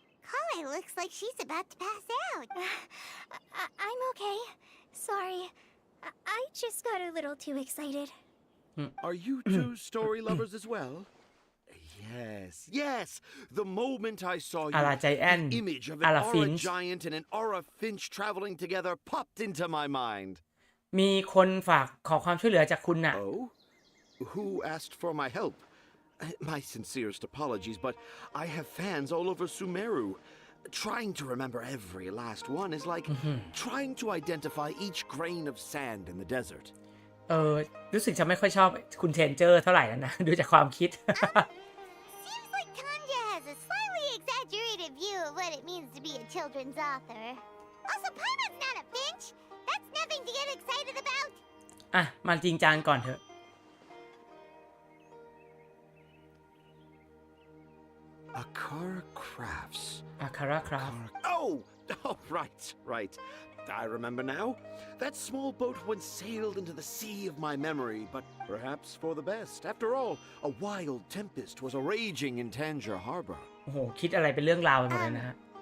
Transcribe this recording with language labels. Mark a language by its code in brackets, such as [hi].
[en] Kale looks like she's about to pass out. I'm okay. Sorry. I just got a little too excited. Are you two story lovers as well? Yes. The moment I saw you, the image of an aura giant and an aura finch traveling together popped into my mind. [th] มีคนฝากขอความช่วยเหลือจากคุณน่ะ [en] Oh? Who asked for my help? My sincerest apologies, but I have fans all over Sumeru. Trying to remember every last one is like trying to identify each grain of sand in the desert. [th] รู้สึกจะไม่ค่อยชอบคุณเทนเจอร์เท่าไหร่แล้วนะดูจากความคิด [en] Seems like Tanja has a slightly exaggerated view of what it means to be a children's author. Also, Paimon's not a finch. That's nothing to get excited about. [th] มาจริงจังก่อนเถอะ [en] Akara Crafts. Akara Craft. Oh, right. I remember now. That small boat once sailed into the sea of my memory, but perhaps for the best. After all, a wild tempest was raging in Tangier Harbor. [th] โอ้โหคิดอะไรเป็นเรื่องราวไปหมดเลยนะฮะ